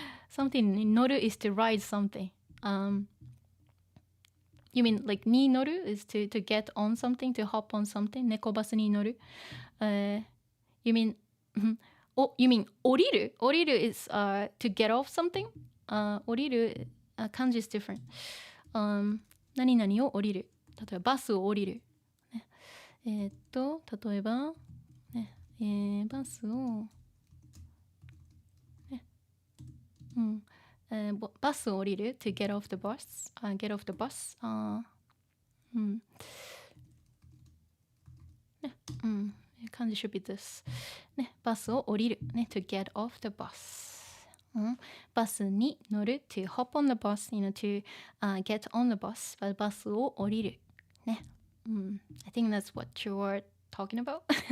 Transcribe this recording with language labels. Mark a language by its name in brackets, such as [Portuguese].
[English] Something [Japanese] 乗る [English] is to ride something. You mean like に乗る is to get on something, to hop on something. [Japanese] 猫バスに乗る。 [English] You mean [Japanese] 降りる 降りる [English] is to get off something. [Japanese] 降りる、漢字 [English] is different. [Japanese] 何々を降りる。例えばバスを降りる。ね、例えば、ねバスを、ね、バスを降りる [English] to get off the bus、get off the bus、ね、漢字 should be this、ね、 [Japanese] バスを降りる、ね、 [English] to get off the bus、 [Japanese] バスに乗る [English] to hop on the bus、to、get on the bus、バスを降りる、ね、I think that's what you are talking about.